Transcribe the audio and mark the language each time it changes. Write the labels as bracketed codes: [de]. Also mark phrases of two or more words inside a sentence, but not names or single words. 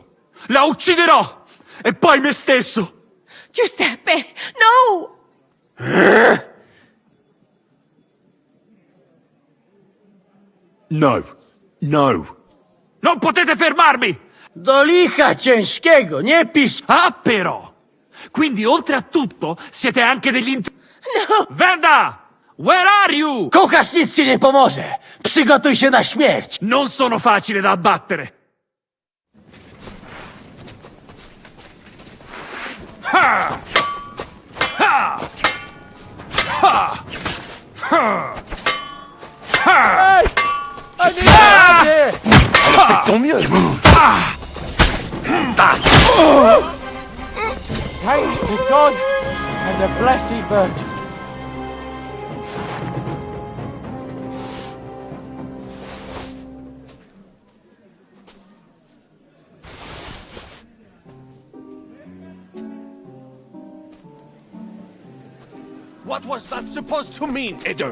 [it] La ucciderò! E poi me stesso! Giuseppe, no! No. No. Non potete fermarmi! [pl] Do licha ciężkiego, nie pisz! [it] Ah, però! Quindi, oltre a tutto, siete anche degli No! Venda! [en] Where are you? [pl] Kucharz nic ci nie pomoże! Przygotuj się na śmierć! [it] Non sono facile da abbattere! Ha! Ha! Ha! Ha! Ha! [fr] Fais ton mieux. [en] Thanks to God and the Blessed Virgin. What was that supposed to mean, Eder?